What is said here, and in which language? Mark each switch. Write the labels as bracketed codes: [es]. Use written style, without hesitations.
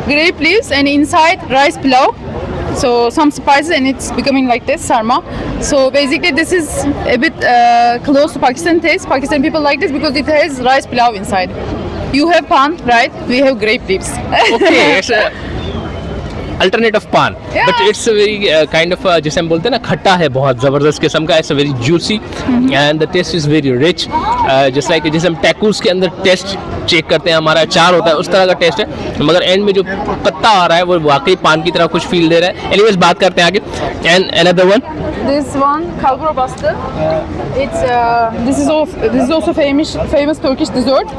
[en] Grape leaves and inside rice pilau. So some spices and it's becoming like this sarma. So basically this is a bit close to Pakistan taste. Pakistan people like this because it has rice pilau inside. You have pan, right? We have grape leaves. Okay, it's a alternate of pan, Yeah. but it's a very kind of [hi] जैसे हम बोलते हैं ना, खट्टा है, बहुत ज़बरदस्त किस्म का। [en] It's a very juicy and the taste is very rich. Just like [hi] जैसे हम टैकूस के अंदर टेस्ट चेक करते हैं, हमारा अचार होता है, उस तरह का टेस्ट है, मगर एंड में जो पत्ता आ रहा है वो वाकई पान की तरह कुछ फील दे रहा है। एनीवेज, बात करते हैं आगे। [en] And another one, This one kalbura bastı. It's this is also famous Turkish dessert.